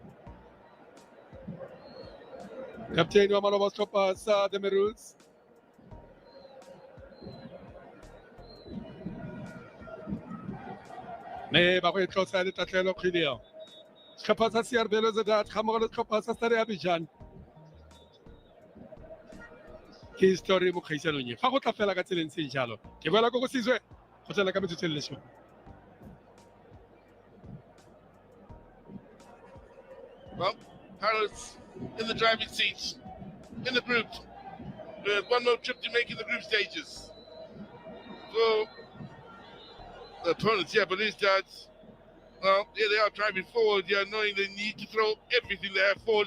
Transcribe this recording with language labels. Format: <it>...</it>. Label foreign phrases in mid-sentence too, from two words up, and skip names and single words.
<tn>kapteni wa maloba setlhopha sa The Maroons mme ba go e tlosa le tatlhelo kgweleo setlhopha sa CR Beluoizdad ga mmogo le setlhopha sa Stade Abidjan ke history mo kgaisanong e fa go tla fela ka tseleng se jalo ke boela go Sizwe go tsela ka metsotso le lesome</tn> <en>Well, Paris in the driving seat, in the group, with one more trip to make in the group stages. So, the opponents, Beluoizdad, well, here they are driving forward, knowing they need to throw everything they have forward.</en>